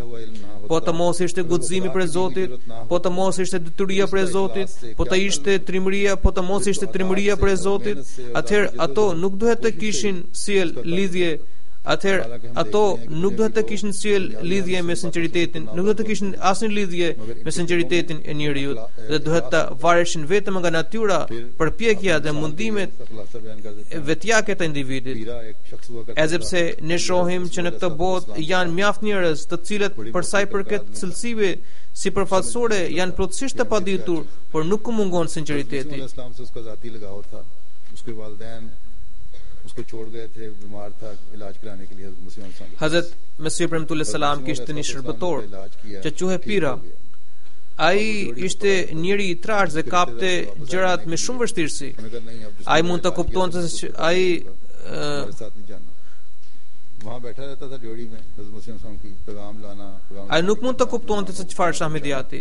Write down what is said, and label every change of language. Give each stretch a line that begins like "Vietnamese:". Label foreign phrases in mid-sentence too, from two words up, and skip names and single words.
Albanian: Po të mos ishte guximi prej Zotit, po të mos ishte dituria prej Zotit, po të ishte trimëria, po të mos ishte trimëria prej Zotit, atëherë ato nuk duhet të kishin sjell lidhje lidhje me sinqeritetin, nuk do të kishin asnjë lidhje me sinqeritetin e njeriu, dhe duhet të vareshin vetëm nga natyra, përpjekja dhe mundimet vetjake të individit. Sepse ne shohim që në këtë botë janë mjaft njerëz të cilët për sa i përket cilësive sipërfaqësore janë plotësisht të paditur, por nuk u mungon sinqeriteti.
Hindi: उसको छोड़ गए थे, बीमार था, इलाज कराने के लिए
Albanian: Hazrat Mesih Premtullah Salam kishte një shërbëtor që quhej Pira. Ai ishte njëri i trashë dhe kapte gjërat me shumë vështirësi. Ai mund të kuptonte se ai nuk mund të kuptonte se çfarë është Ahmediati.